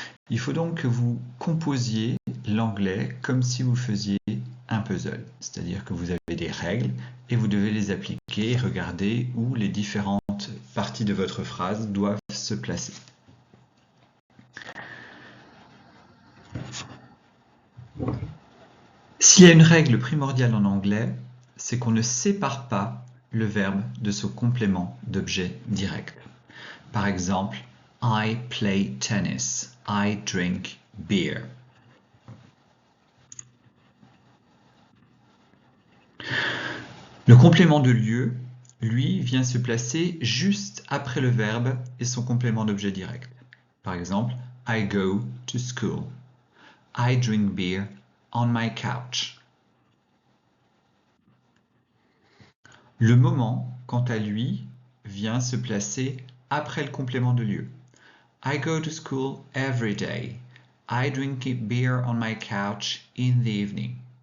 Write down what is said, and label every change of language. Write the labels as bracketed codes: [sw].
[fr] Il faut donc que vous composiez l'anglais comme si vous faisiez un puzzle, c'est-à-dire que vous avez des règles et vous devez les appliquer et regarder où les différentes parties de votre phrase doivent se placer. S'il y a une règle primordiale en anglais, c'est qu'on ne sépare pas le verbe de son complément d'objet direct. Par exemple, [en] I play tennis, I drink beer. [fr] Le complément de lieu, lui, vient se placer juste après le verbe et son complément d'objet direct. Par exemple, [en] I go to school. I drink beer on my couch. [fr] Le moment, quant à lui, vient se placer après le complément de lieu. [en] I go to school every day. I drink beer on my couch in the evening.